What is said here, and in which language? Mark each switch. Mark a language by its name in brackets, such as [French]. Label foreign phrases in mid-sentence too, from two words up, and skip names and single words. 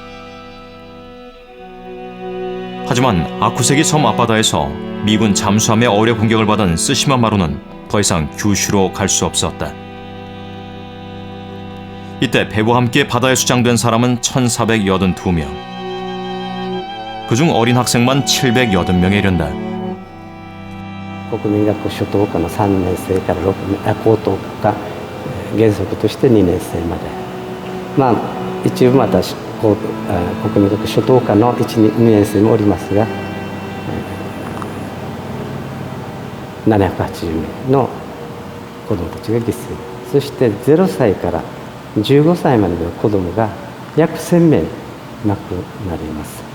[Korean] 하지만 아쿠세기 섬 앞바다에서 미군 잠수함의 어뢰 공격을 받은 스시마마루는 더 이상 규슈로 갈 수 없었다. 이때 배와 함께 바다에 수장된 사람은 1,482명. 그중 어린 학생만 780명에 이른다. [Japanese] 国民学校初等科の3年生から高等科が原則として2年生まで、まあ一部また国民学校初等科の1、2年生もおりますが、780名の子どもたちが犠牲、そして0歳から15歳までの子どもが約1000名亡くなります。